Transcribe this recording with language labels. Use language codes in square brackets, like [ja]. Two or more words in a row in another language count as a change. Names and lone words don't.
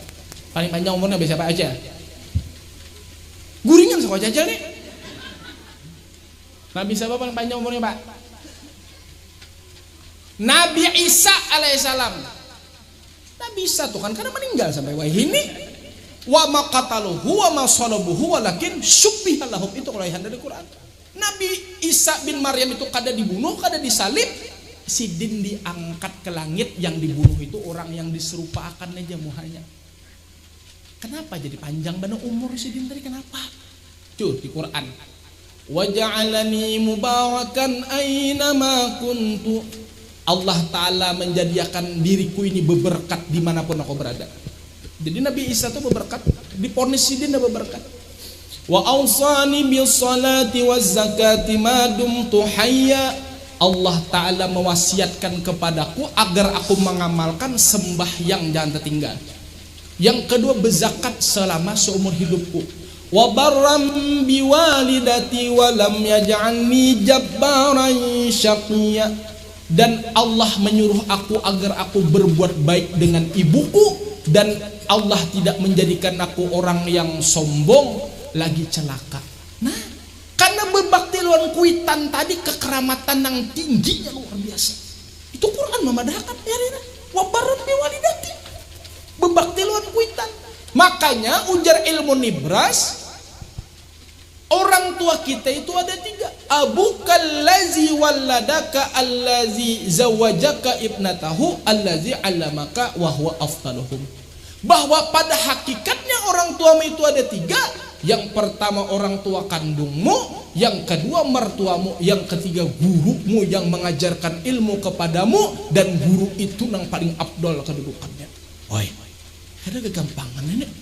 [bjn] Paling panjang umurnya siapa aja? Guringan sekolah aja nih. [id] Nabi siapa paling panjang umurnya, Pak? Nabi Isa alaihissalam. [bjn] Nabi Isa tuh kan karena meninggal sampai wahini. [ar] وما قتلوه وما صلبوه ولكن شبه لهم, [id] itu kalau ayat dari Quran. [bjn] Nabi Isa bin Maryam itu kada dibunuh, kada disalib, sidin diangkat ke langit. Yang dibunuh itu orang yang diserupakan aja muhanya. Kenapa jadi panjang benar umur sidin tadi kenapa? [id] Tuh di Quran. [ar] وجعلني مباركا أين ما كنت. [id] Allah Ta'ala menjadikan diriku ini berberkat dimanapun aku berada. [bjn] Jadi Nabi Isa itu berberkat, diponis sidin dah berberkat. [ar] وأوصاني بالصلاة والزكاة ما دمت حيا. [id] Allah Ta'ala mewasiatkan kepadaku agar aku mengamalkan sembahyang jangan tertinggal. Yang kedua berzakat selama seumur hidupku. [ar] وبرا بوالدتي ولم يجعلني جبارا شقيا. [id] Dan Allah menyuruh aku agar aku berbuat baik dengan ibuku. Dan Allah tidak menjadikan aku orang yang sombong lagi celaka. [bjn] Nah, karena berbakti lawan kuitan tadi kekeramatan yang tingginya luar biasa. Itu Quran memadahkan ya Rina. [ar] وبرا بوالدتي. [bjn] Berbakti lawan kuitan. Makanya ujar ilmu nibras, orang tua kita itu ada 3. [ar] أبوك الذي ولدك الذي زوجك ابنته الذي علمك وهو أفضلهم. [id] Bahwa pada hakikatnya orang tuamu itu ada 3. Yang pertama orang tua kandungmu, yang kedua mertuamu, yang ketiga gurumu yang mengajarkan ilmu kepadamu, dan guru itu yang paling afdol kedudukannya. [bjn] Oi, ada kegampangan ini.